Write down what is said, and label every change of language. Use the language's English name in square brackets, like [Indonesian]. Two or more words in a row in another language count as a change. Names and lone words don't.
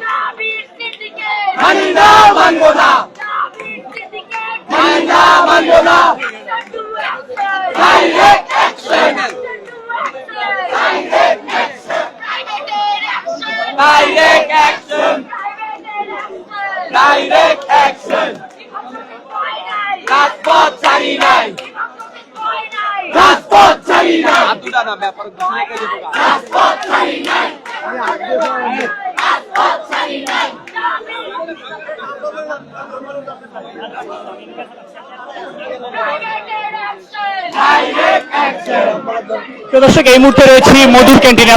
[English] Manina Mangona! Manina Mangona! Direct action! Direct action! Direct action! Direct action! [Bangla] রাজপথ ছাড়ি নাই! রাজপথ ছাড়ি নাই! রাজপথ ছাড়ি নাই! রাজপথ ছাড়ি নাই! দর্শক, এই মুহূর্তে রয়েছি মধুর ক্যান্টিনে।